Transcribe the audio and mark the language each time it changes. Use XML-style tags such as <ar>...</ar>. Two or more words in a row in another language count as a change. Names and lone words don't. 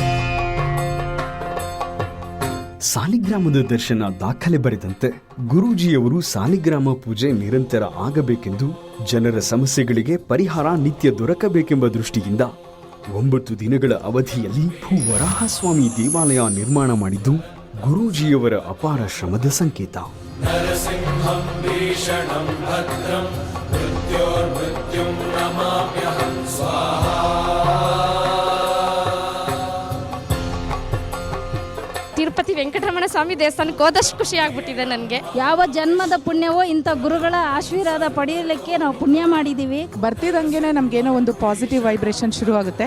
<kn>ಸಾಲಿಗ್ರಾಮದ ದರ್ಶನ ದಾಖಲೆ ಬರೆದಂತೆ ಗುರೂಜಿಯವರು ಸಾಲಿಗ್ರಾಮ ಪೂಜೆ ನಿರಂತರ ಆಗಬೇಕೆಂದು ಜನರ ಸಮಸ್ಯೆಗಳಿಗೆ ಪರಿಹಾರ ನಿತ್ಯ ದೊರಕಬೇಕೆಂಬ ದೃಷ್ಟಿಯಿಂದ 9 ದಿನಗಳ ಅವಧಿಯಲ್ಲಿ ಭೂವರಾಹಸ್ವಾಮಿ ದೇವಾಲಯ ನಿರ್ಮಾಣ ಮಾಡಿದ್ದು ಗುರೂಜಿಯವರ ಅಪಾರ ಶ್ರಮದ ಸಂಕೇತ.</kn> <sa>नरसिंहं भीषणं भद्रं मृत्योर्मृत्युं नमाम्यहं स्वाहा.</sa> <kn>ತಿರುಪತಿ ವೆಂಕಟರಮಣ ಸ್ವಾಮಿ ದೇವಸ್ಥಾನಕ್ಕೆ ಹೋದಷ್ಟು ಖುಷಿ ಆಗ್ಬಿಟ್ಟಿದೆ ನನಗೆ. ಯಾವ ಜನ್ಮದ ಪುಣ್ಯವೋ ಇಂಥ ಗುರುಗಳ ಆಶೀರ್ವಾದ ಪಡೆಯಲಿಕ್ಕೆ ನಾವು ಪುಣ್ಯ ಮಾಡಿದ್ದೀವಿ. ಬರ್ತಿದಂಗೆನೆ ನಮ್ಗೇನೋ ಒಂದು</kn> <en>positive vibration</en> <kn>ಶುರು ಆಗುತ್ತೆ.</kn>